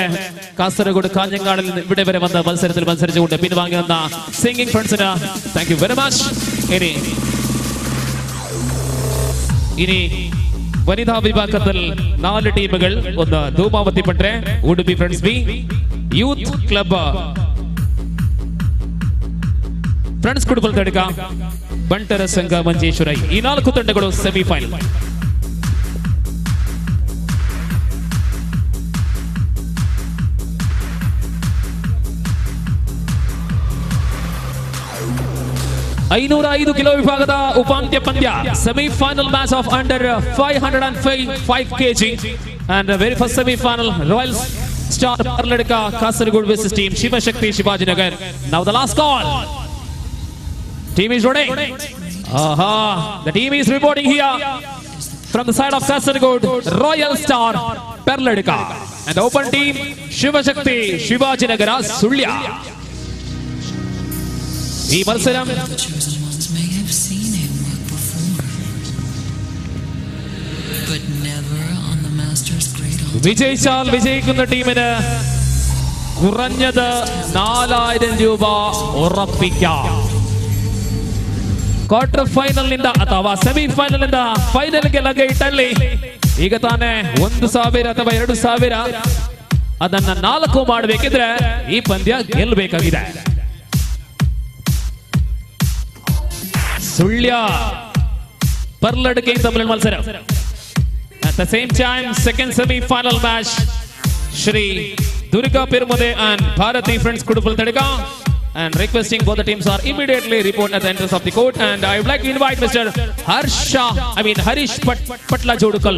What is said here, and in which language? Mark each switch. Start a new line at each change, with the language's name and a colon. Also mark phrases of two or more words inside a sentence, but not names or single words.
Malayalam: കാസർഗോഡ് കാഞ്ഞങ്ങാടിൽ നിന്ന് ഇവിടെ വരെ വന്ന മത്സരത്തിൽ മത്സരിച്ചുകൊണ്ട് പിൻവാങ്ങി വന്ന സിംഗിങ് ഫ്രണ്ട്സിന്
English: thank you very much.
Malayalam: ഇനി വനിതാ വിഭാഗത്തിൽ 4 ടീമുകൾ. ഒന്ന് ധൂമാവതി പട്രെ, ഉടുപ്പി ഫ്രണ്ട്സ് ബി, യൂത്ത് ക്ലബ്
Kannada: ಫ್ರೆಂಡ್ಸ್ ಕುಡುಪಲ್ ತಡಕ ಬಂಟರ ಸಂಘ ಮಂಜೇಶ್ವರ ಈ 4 ತಂಡಗಳು ಸೆಮಿಫೈನಲ್. ಕಿಲೋ ವಿಭಾಗದ ಉಪಾಂತ್ಯ ಪಂದ್ಯ
English: semi-final match of under 505 kg and very first semi-final Royal Star Parladka Kasaragod versus team Shivashakti Shivajinagar. Now the last call. Team is ready. The team is reporting here from the side of Kasaragod Royal Star Parladka and the open team Shivashakti Shivajinagar Sulya.
Malayalam: ഈ മത്സരം വിജയിച്ചാൽ വിജയിക്കുന്ന ടീമിന് കുറഞ്ഞത് 4000 രൂപ ഉറപ്പിക്കാം.
Kannada: ಕ್ವಾರ್ಟರ್ ಫೈನಲ್ನಿಂದ ಅಥವಾ ಸೆಮಿಫೈನಲ್ನಿಂದ ಫೈನಲ್ಗೆ ಲಗ್ಗೆ ಇಟ್ಟಲ್ಲಿ ಈಗ ತಾನೇ 1000 ಅಥವಾ 2000 ಅದನ್ನ 4 ಮಾಡಬೇಕಿದ್ರೆ ಈ ಪಂದ್ಯ ಗೆಲ್ಲಬೇಕಾಗಿದೆ.
Malayalam: സുള്യ പർലഡ്കയും തമ്മിലുള്ള മത്സരം.
English: At the same time, second semi-final match, Shri Durga Perumude and Bharati Friends Kudupal Tadika, and requesting both the teams are immediately report at the entrance of the court. And I would like to invite Mr. Harish Patla Jodukallu.